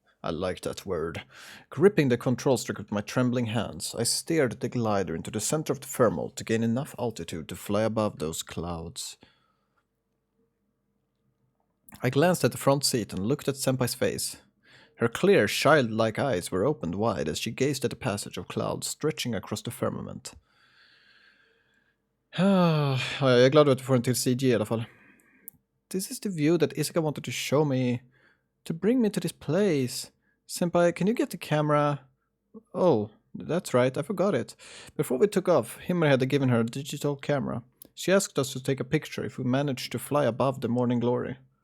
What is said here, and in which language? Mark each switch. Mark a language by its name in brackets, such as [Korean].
[English] I like that word. Gripping the control stick with my trembling hands, I steered the glider into the center of the thermal to gain enough altitude to fly above those clouds. I glanced at the front seat and looked at Senpai's face. Her clear, childlike eyes were opened wide as she gazed at the passage of clouds stretching across the firmament. [Swedish] Jag är glad att du får en till CG i alla fall. [English] This is the view that Isaka wanted to show me. To bring me to this place. Senpai, can you get the camera? Oh, that's right, I forgot it. Before we took off, Himmer had given her a digital camera. She asked us to take a picture if we managed to fly above the morning glory.